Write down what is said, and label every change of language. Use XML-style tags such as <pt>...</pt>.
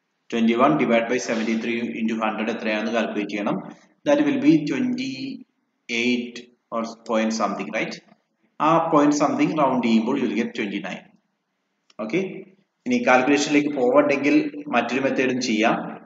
<ml>21 divide by 73 into 100 എത്രയാണെന്ന് calculate ചെയ്യണം.</ml> <en>That will be 28 or point something, right? Point something round ചെയ്യുമ്പോൾ you will get 29.</en> <ml>Okay, ഇനി കാൽക്കുലേഷനിലേക്ക് പോവണ്ടെങ്കിൽ മറ്റൊരു മെത്തേഡും ചെയ്യാം.</ml>